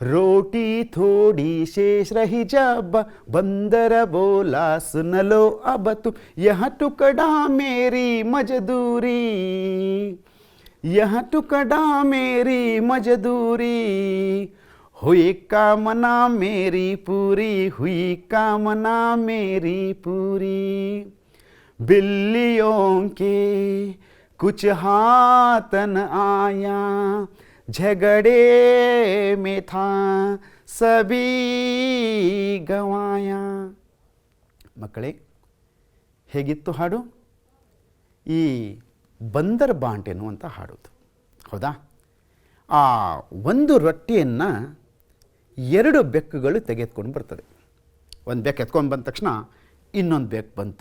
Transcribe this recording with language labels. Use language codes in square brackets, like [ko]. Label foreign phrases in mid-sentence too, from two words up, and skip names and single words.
[hi] रोटी थोड़ी शेष रही जब बंदर बोला सुन लो अब तुम, यह टुकड़ा मेरी मजदूरी, यह टुकड़ा मेरी मजदूरी, हुई कामना मेरी पूरी, हुई कामना मेरी पूरी। बिल्लियों के कुछ हाथ न आया, झगड़े में था सभी गवाया। [kn] ಮಕ್ಕಳೇ, ಹೇಗಿತ್ತು ಹಾಡು? ಈ ಬಂದರ್ ಬಾಂಟ್ ಎನ್ನುವಂಥ ಹಾಡೋದು, ಹೌದಾ? ಆ ಒಂದು ರೊಟ್ಟಿಯನ್ನು ಎರಡು ಬೆಕ್ಕುಗಳು ತೆಗೆದುಕೊಂಡು ಬರ್ತದೆ. ಒಂದು ಬೆಕ್ಕು ಎತ್ಕೊಂಡು ಬಂದ ತಕ್ಷಣ ಇನ್ನೊಂದು ಬೆಕ್ಕು ಬಂತು.